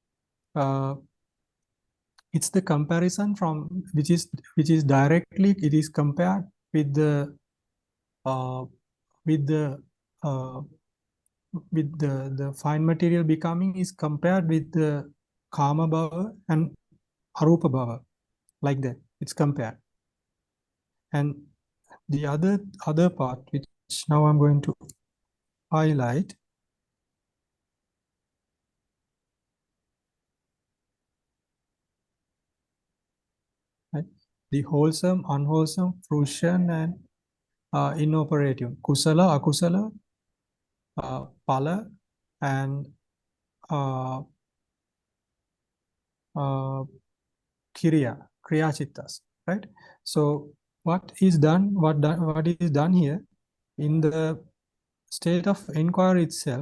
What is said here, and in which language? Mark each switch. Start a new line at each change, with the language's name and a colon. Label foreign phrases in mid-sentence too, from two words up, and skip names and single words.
English: It's the comparison from which is directly, it is compared with the fine material becoming is compared with the
Pali: kama bhava
English: and
Pali: arupa bhava,
English: like that it's compared. And the other part which now I'm going to highlight, right? The wholesome, unwholesome, fruition, and inoperative,
Pali: kusala, akusala,
English: pala, and
Pali: kriya chittas,
English: right? So what is done here in the state of inquiry itself?